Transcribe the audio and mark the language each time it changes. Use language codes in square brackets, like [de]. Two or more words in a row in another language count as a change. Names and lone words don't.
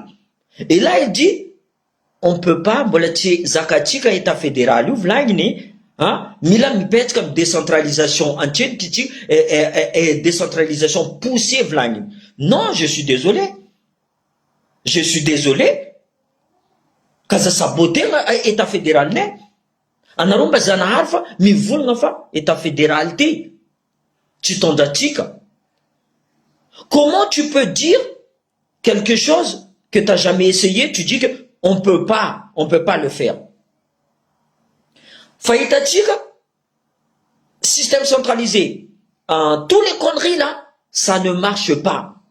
[fr] Et là, il dit, on peut pas, zakatika état fédéral, [mg] mila mipet [fr] comme décentralisation entière, et décentralisation poussée, non, je suis désolé. Je suis désolé. Quand ça saboté état fédéral, [mg] anaromba Zanahary fa mivolagna fa [fr] état fédéral [mg] ty tsy tondratsika. [fr] Comment tu peux dire quelque chose que tu n'as jamais essayé, tu dis que on peut pas le faire. Faïtatika, système centralisé, tous les conneries là, ça ne marche pas.